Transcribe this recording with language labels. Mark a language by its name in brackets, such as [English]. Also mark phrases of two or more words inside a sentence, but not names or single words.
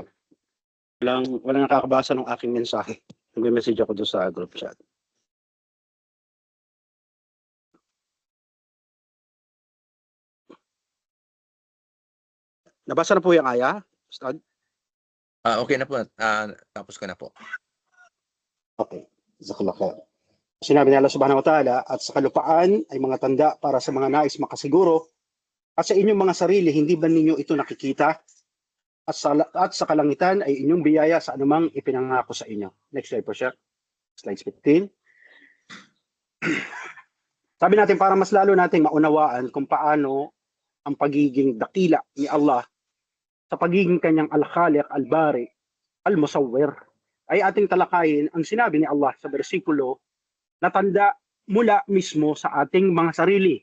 [Filipino] Walang nakakabasa ng aking mensahe. Nag-message ako doon sa group chat. Nabasa na po yung aya, Ustad? Okay na po. Tapos ko na po. [Arabic] Okay. جزاك الله خير. [Filipino] Sinabi ni Allah [Arabic] سبحانه وتعالى, [Filipino] at sa kalupaan ay mga tanda para sa mga nais makasiguro, at sa inyong mga sarili, hindi ba ninyo ito nakikita? At sa kalangitan ay inyong biyaya sa anumang ipinangako sa inyo. [English] Next slide [Filipino] po siya. Slide 15. Sabi natin para mas lalo nating maunawaan kung paano ang pagiging dakila ni Allah sa pagiging kanyang Al-Khaliq, Al-Bari, Al-Musawwir, ay ating talakayin ang sinabi ni Allah sa bersikulo na tanda mula mismo sa ating mga sarili.